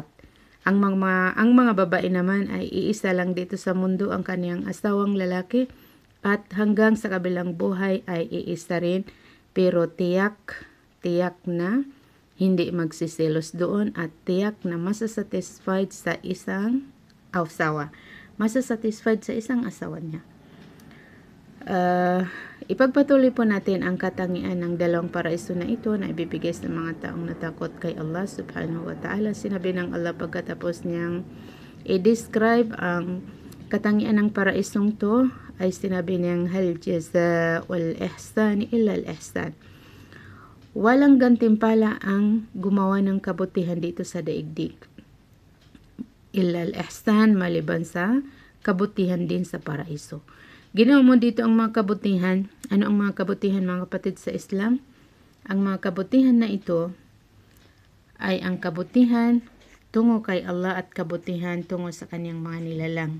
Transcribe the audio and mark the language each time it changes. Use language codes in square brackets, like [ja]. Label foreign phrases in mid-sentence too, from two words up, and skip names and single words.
[tl] Ang mga babae naman ay iisa lang dito sa mundo ang kaniyang asawang lalaki at hanggang sa kabilang buhay ay iisa rin, pero tiyak na hindi magsisilos doon at tiyak na masasatisfied sa isang asawa. Masasatisfied sa isang asawa niya. Ipagpatuloy po natin ang katangian ng dalawang paraiso na ito na ibibigay sa mga taong natakot kay Allah [ar] سبحانه وتعالى. [tl] Sinabi ng Allah pagkatapos niyang i-describe ang katangian ng paraisong to, ay sinabi niyang [ar] هل جزاء الإحسان إلا الإحسان. [tl] Walang gantimpala ang gumawa ng kabutihan dito sa daigdig. [ar] إلا الإحسان, [tl] maliban sa kabutihan din sa paraiso. Ginawa mo dito ang mga kabutihan. Ano ang mga kabutihan, mga kapatid sa Islam? Ang mga kabutihan na ito ay ang kabutihan tungo kay Allah at kabutihan tungo sa kanyang mga nilalang.